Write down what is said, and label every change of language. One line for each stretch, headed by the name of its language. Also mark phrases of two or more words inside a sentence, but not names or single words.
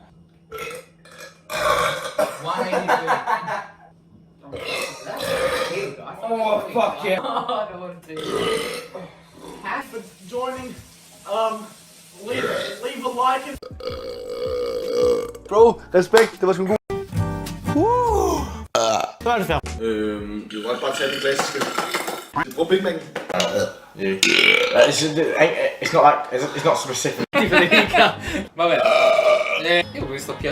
English: Why are you doing Oh, fuck yeah. I don't want to. Thanks for joining. Leave a like and. Bro, respect,
Danish: det var sgu god.
English: You want
Danish: bare tage de klassiske? Du bruger Big Mac?
English: It's not like it's not specific.
Italian: Vabbè. Io questo piatto.